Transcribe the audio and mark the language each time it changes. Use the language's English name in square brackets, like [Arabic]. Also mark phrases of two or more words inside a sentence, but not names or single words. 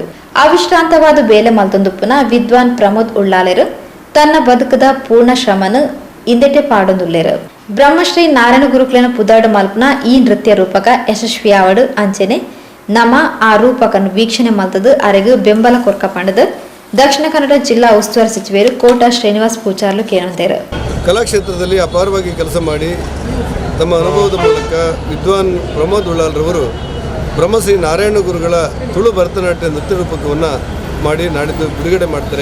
[Tulu] ಅವಿಶ್ರಾಂತವಾದ ಬೇಲೆ ಮಲ್ತೊಂದುಪ್ಪುನ ವಿದ್ವಾನ್ ಪ್ರಮೋದ್ ಉಳ್ಳಾಲೆರು ತನ್ನ ಬದುಕದ ಪೂರ್ಣ ಶ್ರಮನು ಇಂದೆಟೆ ಪಾಡೊಂದುಲ್ಲೇರು. ಬ್ರಹ್ಮಶ್ರೀ ನಾರಾಯಣ ಗುರುಕುಲಿನ ಪುದಾಡು ಮಲ್ಪನ ಈ ನೃತ್ಯ ರೂಪಕ ಯಶಸ್ವಿಯಾವಡು ಅಂಚೆನೆ ನಮ್ಮ ಆ ರೂಪಕನ್ನು ವೀಕ್ಷಣೆ ಮಲ್ತದು ಅರೆಗೂ ಬೆಂಬಲ ಕೊರ್ಕ ಪಂಡದು ದಕ್ಷಿಣ ಕನ್ನಡ ಜಿಲ್ಲಾ ಉಸ್ತುವಾರಿ ಸಚಿವರು ಕೋಟ ಶ್ರೀನಿವಾಸ ಪೂಜಾರ್ಲು ಕೇಳಿದರು. [Kannada] ಕಲಾಕ್ಷೇತ್ರದಲ್ಲಿ ಅಪಾರವಾಗಿ ಕೆಲಸ ಮಾಡಿ ತಮ್ಮ ಅನುಭವದ ಮೂಲಕ ವಿದ್ವಾನ್ ಪ್ರಮೋದ್ ಉಳ್ಳಾಲ್ರವರು ಬ್ರಹ್ಮಶ್ರೀ ನಾರಾಯಣ ಗುರುಗಳ ತುಳು ಭರತನಾಟ್ಯ ನೃತ್ಯ ರೂಪಕವನ್ನು ಮಾಡಿ ನಾಡಿದ್ದು ಬಿಡುಗಡೆ ಮಾಡ್ತಾರೆ.